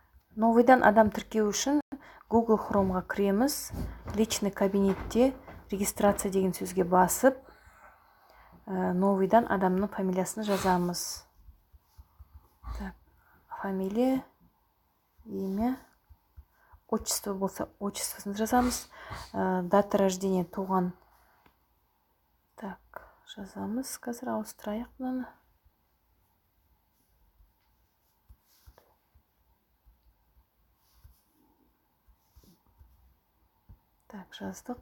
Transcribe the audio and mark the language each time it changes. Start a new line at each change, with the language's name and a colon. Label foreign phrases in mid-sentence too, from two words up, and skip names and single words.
Kazakh: новыйдан адам тіркеу үшін Google Chrome'ға кіреміз.
Russian: Личный кабинетте регистрация
Kazakh: деген сөзге басып, новыйдан адамның фамилиясын жазамыз.
Russian: Так, фамилия, имя, отчество
Kazakh: болса, отчествосын жазамыз.
Russian: Дата рождения, туған. Так, жазамыз.
Kazakh: Қазір ауыстырайық мынаны. Так, жаздық.